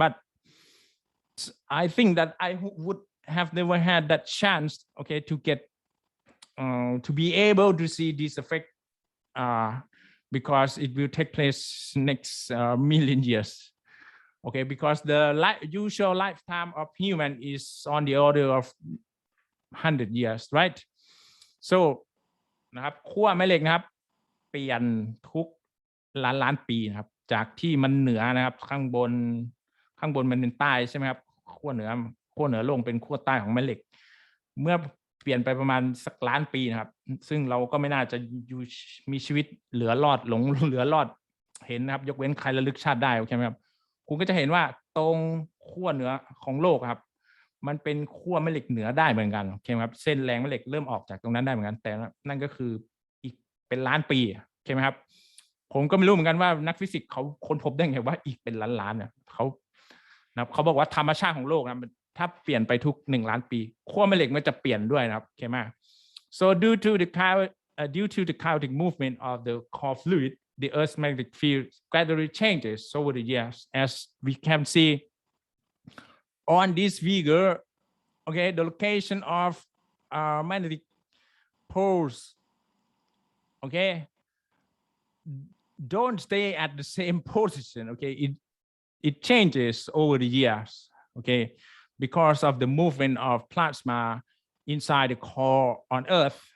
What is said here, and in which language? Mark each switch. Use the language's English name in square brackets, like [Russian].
[English] But I think that I would have never had that chance, okay, to get to be able to see this effect, because it will take place next million years. Okay, because the usual lifetime of human is on the order of 100 years, right? [Thai] So นะครับขั้วแม่เหล็กนะครับเปลี่ยนทุกล้านปีนะครับจากที่มันเหนือนะครับข้างบนมันเป็นใต้ใช่ไหมครับขั้วเหนือลงเป็นขั้วใต้ของแม่เหล็กเมื่อเปลี่ยนไปประมาณสักล้านปีนะครับซึ่งเราก็ไม่น่าจะอยู่มีชีวิตเหลือรอด เห็นนะครับยกเว้นใครระลึกชาติได้โอเคไหมครับคุณก็จะเห็นว่าตรงขั้วเหนือของโลกครับมันเป็นขั้วแม่เหล็กเหนือได้เหมือนกันโอเคครับเส้นแรงแม่เหล็กเริ่มออกจากตรงนั้นได้เหมือนกันแต่นั่นก็คืออีกเป็นล้านปีโอเคไหมครับผมก็ไม่รู้เหมือนกันว่านักฟิสิกส์เขาค้นพบได้ไงว่าอีกเป็นล้านเนี่ยเ ขาบอกว่าธรรมชาติของโลกนะถ้าเปลี่ยนไปทุก1 ล้านปีขั้วแม่เหล็กมันจะเปลี่ยนด้วยนะครับโอเคไหม [English] so due to the chaotic movement of the core fluid the Earth's magnetic field gradually changes over the years, as we can see on this figure. Okay, the location of magnetic poles, okay, don't stay at the same position. Okay, it changes over the years. Okay, because of the movement of plasma inside the core on Earth.